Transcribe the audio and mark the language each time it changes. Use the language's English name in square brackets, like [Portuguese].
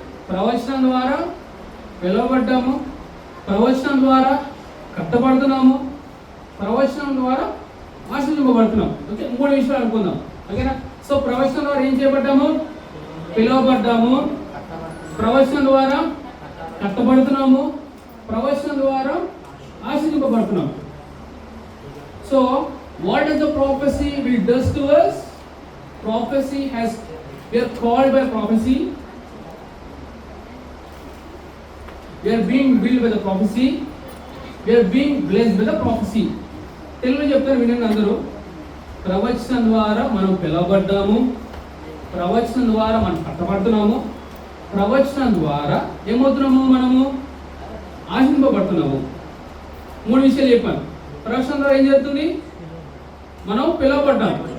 [Telugu] ప్రవచనం ద్వారా పిలువబడ్డాము, ప్రవచనం ద్వారా కట్టబడుతున్నాము, ప్రవచనం ద్వారా ఆశీర్వదింపబడుతున్నాం. ఓకే, 3 విషయాలు అనుకుందాం. ఓకేనా? సో ప్రవచనం ద్వారా ఏం చేయబడ్డాము? పిలువబడ్డాము. ప్రవచనం ద్వారా కట్టబడుతున్నాము, ప్రవచనం ద్వారా ఆశీర్వదింపబడుతున్నాము. [English] So what does the prophecy will does to us? Prophecy has, we are called by prophecy, we are being built by the prophecy, we are being blessed by the prophecy. [Telugu] తెలుగులో చెప్తారు వినండి అందరూ. ప్రవచనం ద్వారా మనం పిలువబడ్డాము, ప్రవచనం ద్వారా మనం కట్టబడుతున్నాము, ప్రవచనం ద్వారా ఏమవుతున్నాము? మనము ఆశీర్వదింపబడుతున్నాము. 3 విషయాలు చెప్పాను. ప్రవచనం ద్వారా ఏం జరుగుతుంది? మనం పిలువబడ్డాం.